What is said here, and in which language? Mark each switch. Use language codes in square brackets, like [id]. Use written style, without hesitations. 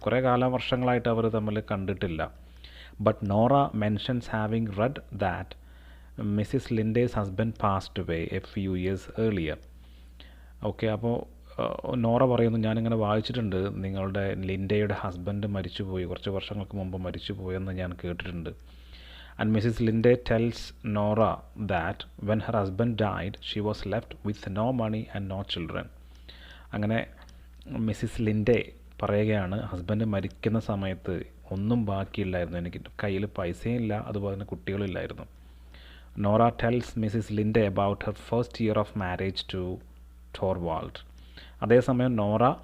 [ml] കുറേ വർഷങ്ങളായിട്ട് അവർ തമ്മിൽ കണ്ടിട്ടില്ല. [en] But Nora mentions having read that Mrs Linde's husband passed away a few years earlier. [ml] Okay, അപ്പോൾ നോറ പറയുന്നു, ഞാനിങ്ങനെ വായിച്ചിട്ടുണ്ട് നിങ്ങളുടെ ലിൻഡയുടെ ഹസ്ബൻഡ് മരിച്ചുപോയി, കുറച്ച് വർഷങ്ങൾക്ക് മുമ്പ് മരിച്ചുപോയെന്ന് ഞാൻ കേട്ടിട്ടുണ്ട്. [en] And Mrs. Linde tells Nora that when her husband died, she was left with no money and no children. [ml] അങ്ങനെ മിസ്സിസ് ലിൻഡെ പറയുകയാണ്, ഹസ്ബൻഡ് മരിക്കുന്ന സമയത്ത് ഒന്നും ബാക്കിയില്ലായിരുന്നു, എനിക്ക് കയ്യിൽ പൈസയും ഇല്ല, അതുപോലെ തന്നെ കുട്ടികളില്ലായിരുന്നു. [en] Nora tells Mrs Linde about her first year of marriage to Torvald. [ml] അതേസമയം [en] Nora